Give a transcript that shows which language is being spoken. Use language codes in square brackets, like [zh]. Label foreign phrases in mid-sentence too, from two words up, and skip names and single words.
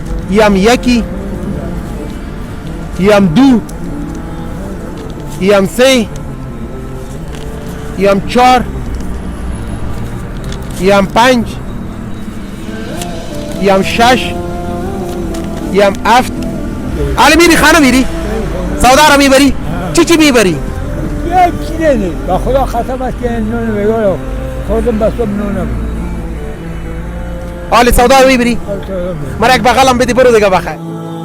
[fa] یم یکی، یم دو، یم سه، یم چار، یم پنج، یم شش، یم هفت. حالا میری خانه میری؟ سودا رو میبری؟ چی میبری؟ یک چی نیست با خدا ختم است که نون بگو خوردم بستم نونم. حالا سودا رو میبری؟ مرا یک بغلم بدی برو دیگه بخیر.